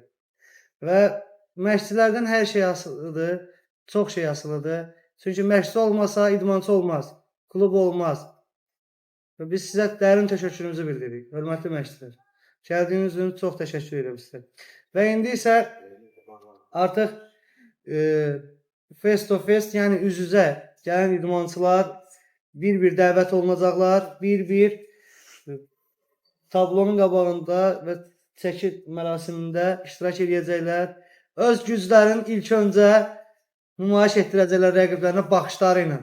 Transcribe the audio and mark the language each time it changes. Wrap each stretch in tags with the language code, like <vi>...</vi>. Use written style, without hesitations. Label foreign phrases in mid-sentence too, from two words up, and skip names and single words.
<az>Və məşqçilərdən hər şey asılıdır, çox şey asılıdır. Çünki məşqçi olmasa idmançı olmaz. Klub olmaz. Və biz sizə dərin təşəkkürümüzü bildiririk. Hörmətli məşqçilər. Gəldiyiniz üçün çox təşəkkür edirəm sizə. Və indi isə artıq</az> <en>face to face,</en> <az>yəni üz-üzə gələn idmançılar bir-bir dəvət olunacaqlar. Bir-bir tablonun qabağında və çəki mərasimində iştirak edəcəklər. Öz güclərini ilk öncə nümayiş etdirəcəklər rəqiblərinə baxışları ilə.</az>